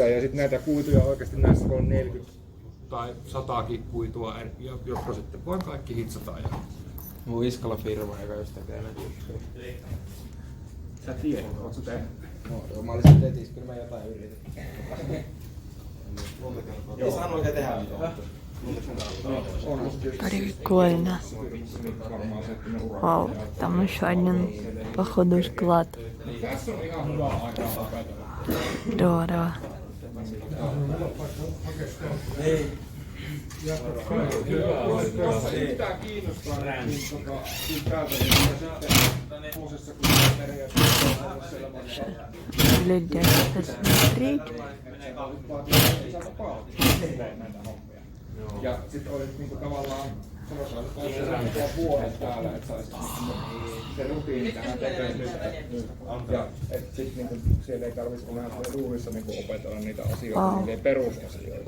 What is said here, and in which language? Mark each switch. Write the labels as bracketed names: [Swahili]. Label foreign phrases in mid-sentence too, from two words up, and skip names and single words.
[Finnish] Ja sitten näitä kuituja oikeasti näissä on 40 tai 100 kuitua, jotka sitten voi kaikki hitsataan. Mun iskalla firma, joka just tekee näitä juttuja. Sä tiedät, oot sä tehnyt? No, mä olisin netissä, kyllä mä jotain yritin. Ei saanut oikein tehdä mitään. [Russian] Прикольно. Вау, там еще один, походу, склад. Здорово. Глядя, посмотреть. [Finnish] Ja sitten olit niinku tavallaan sanotaan, että vuoden täällä, että saisit se rutiini tähän tekemään nyt. Ja että sit niinku siellä ei tarvitsisi vähän duunissa niinku opetella niitä asioita, niitä perusasioita.